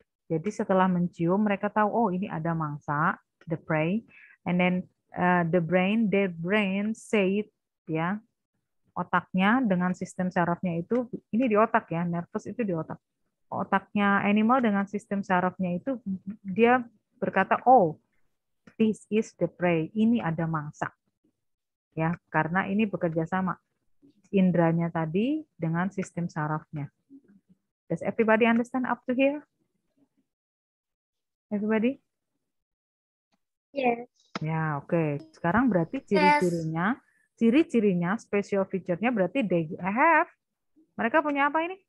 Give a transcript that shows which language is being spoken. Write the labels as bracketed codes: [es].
[id] Jadi setelah mencium, mereka tahu, oh ini ada mangsa, the prey. [en] And then their brain say it, ya. [id] Otaknya dengan sistem sarafnya itu, ini di otak ya, nervous itu di otak. Otaknya animal dengan sistem sarafnya itu, dia berkata, oh, [en] this is the prey, [id] ini ada mangsa. Ya, karena ini bekerja sama. Indranya tadi dengan sistem sarafnya. [en] Does everybody understand up to here? Everybody? Yes. [id] Ya, oke. Sekarang berarti ciri-cirinya, special feature-nya berarti [en] they have. [id] Mereka punya apa ini?